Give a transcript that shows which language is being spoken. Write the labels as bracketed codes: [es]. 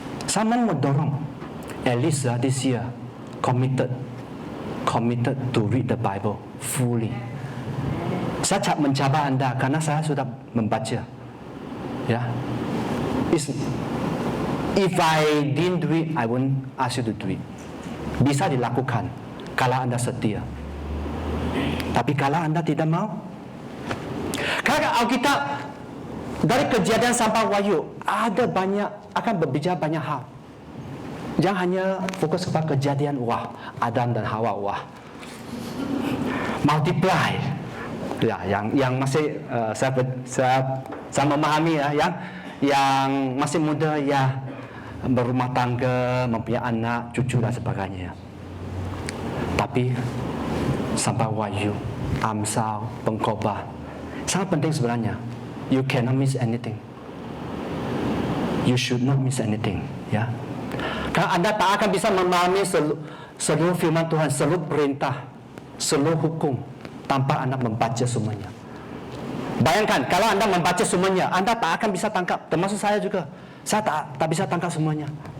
[id] Saya mau mendorong, [en] at least this year, committed to read the Bible fully. [id] Saya tak mencabar anda karena saya sudah membaca. [en] Ya, if I didn't do it, I won't ask you to do it. [id] Bisa dilakukan kalau anda setia. Tapi kalau anda tidak mau, karena Alkitab dari Kejadian sampai Wahyu ada banyak, akan berbicara banyak hal. Jangan hanya fokus kepada kejadian, wah Adam dan Hawa, wah multiply. Ya, yang masih saya memahami ya, yang masih muda ya, berumah tangga, mempunyai anak, cucu dan sebagainya. Tapi sampai Wahyu, Amsal, Pengkhotbah sangat penting sebenarnya. [en] You cannot miss anything. You should not miss anything. [id] Ya, karena anda tak akan bisa memahami seluruh firman Tuhan, seluruh perintah, seluruh hukum tanpa anda membaca semuanya. Bayangkan kalau anda membaca semuanya, anda tak akan bisa tangkap. Termasuk saya juga. Saya tak bisa tangkap semuanya.